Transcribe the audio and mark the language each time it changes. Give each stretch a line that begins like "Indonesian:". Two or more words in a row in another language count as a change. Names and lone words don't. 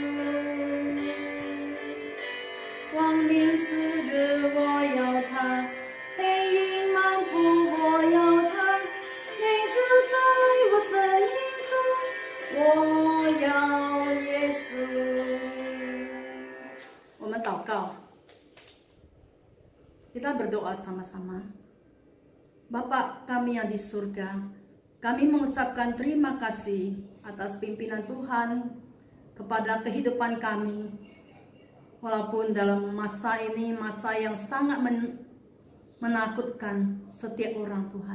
Chinese: 光明时日我要他，黑影漫步我要他，你住在我生命中，我要耶稣。我们祷告，
Indonesian: kita berdoa sama-sama. Bapa kami yang di surga, kami mengucapkan terima kasih atas pimpinan Tuhan kepada kehidupan kami. Walaupun dalam masa ini, masa yang sangat menakutkan setiap orang Tuhan.